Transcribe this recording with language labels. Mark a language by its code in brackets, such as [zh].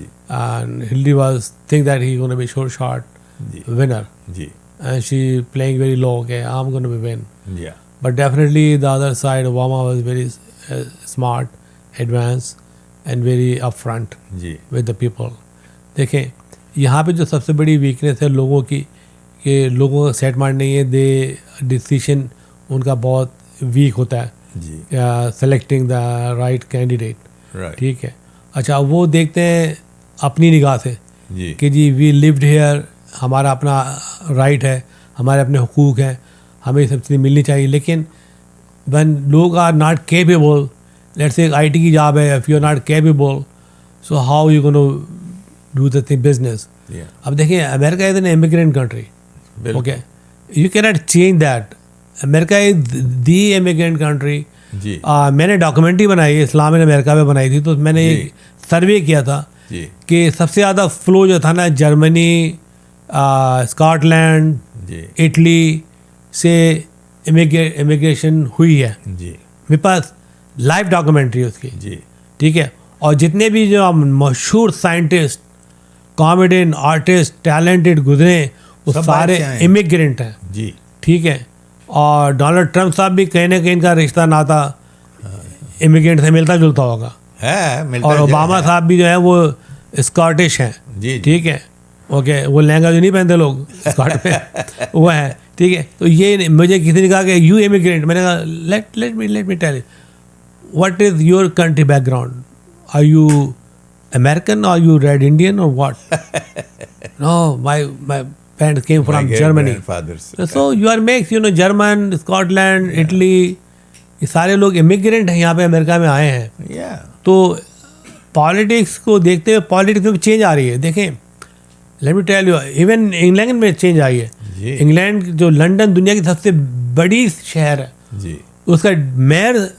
[en] And Hillary was think that he's going to be short winner. And she playing very low, okay, I'm going to be win. But definitely the other side, Obama was very smart, advanced and very upfront with the people. [ur] دیکھیں یہاں پہ جو سب سے بڑی weakness ہے لوگوں کی، کہ لوگوں کا سیٹ مائنڈ نہیں ہے. [en] their decision [ur] ان کا بہت ویک ہوتا ہے، [en] Selecting the right candidate. [ur] ٹھیک ہے. اچھا وہ دیکھتے ہیں اپنی نگاہ سے جی کہ [en] جی we lived here, [ur] ہمارا اپنا رائٹ ہے, ہمارے اپنے حقوق ہیں, ہمیں سب چیزیں ملنی چاہیے. لیکن [en] when لوگ are not capable, let's say I T کی job ہے, if you are not capable, so how you gonna do the thing business. [ur] اب دیکھیں [en] America is an immigrant country, okay, you کی not change that. America is the immigrant country. [ur] جی میں نے documentary بنائی, اسلام ان امریکہ میں بنائی تھی, تو میں نے ایک سروے کیا تھا کہ سب سے زیادہ فلو جو تھا نا جرمنی, اسکاٹ لینڈ, اٹلی سے امیگریشن ہوئی ہے. جی میرے پاس لائیو ڈاکومنٹری اس کی. جی ٹھیک ہے. اور جتنے بھی جو مشہور سائنٹسٹ, کامیڈین, آرٹسٹ, ٹیلنٹڈ گزرے, وہ سارے امیگرینٹ ہیں. جی ٹھیک ہے. اور ڈونلڈ ٹرمپ صاحب بھی کہیں نہ کہیں ان کا رشتہ ناتا امیگرینٹ سے ملتا جلتا ہوگا. اور اوباما صاحب بھی جو ہے وہ اسکاٹش ہیں. جی ٹھیک ہے. اوکے, وہ لہنگا جو نہیں پہنتے لوگ اسکاٹ میں, وہ ہے. ٹھیک ہے. تو یہ مجھے کسی نے کہا [en] کہ you immigrant, میں نے کہا let me tell you what is your country background, are you American or you red Indian or what? No, my parents came from Germany. So you are mixed, [ur] German, Scotland, Italy, یہ سارے لوگ immigrant ہیں یہاں پہ امریکہ میں آئے ہیں. تو پالیٹکس کو دیکھتے ہوئے پالیٹکس میں چینج آ رہی ہے. دیکھیں, [en] let me tell you, [ur] even England میں چینج آئی ہے. انگلینڈ جو لنڈن دنیا کی سب سے بڑی شہر ہے, اس کا میئر